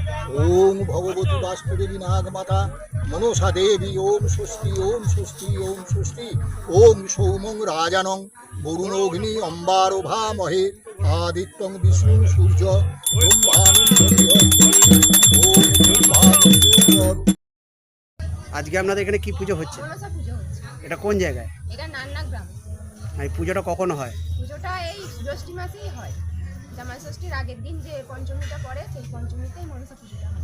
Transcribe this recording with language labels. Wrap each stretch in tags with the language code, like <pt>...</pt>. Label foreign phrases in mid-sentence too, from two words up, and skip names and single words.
<sa>ओम भगवती वास्तुदेवी नागमाता मनसा देवी ओम स्वस्ति ओम स्वस्ति ओम स्वस्ति ओम सौमं राजानं वरुणोऽग्नि अम्बारो भामहे आदित्यं विष्णु सूर्य</sa> <bn>আজকে আপনাদের এখানে কি পুজো হচ্ছে? মনসা পুজো হচ্ছে। এটা কোন জায়গায়? এটা নান্না গ্রাম। এই পুজোটা কখন হয়? পুজোটা এই ষষ্ঠী মাসেই হয়। জামাই ষষ্ঠীর আগের দিন যে পঞ্চমীটা পড়ে সেই পঞ্চমীতেই মনসা পুজোটা হয়।</bn>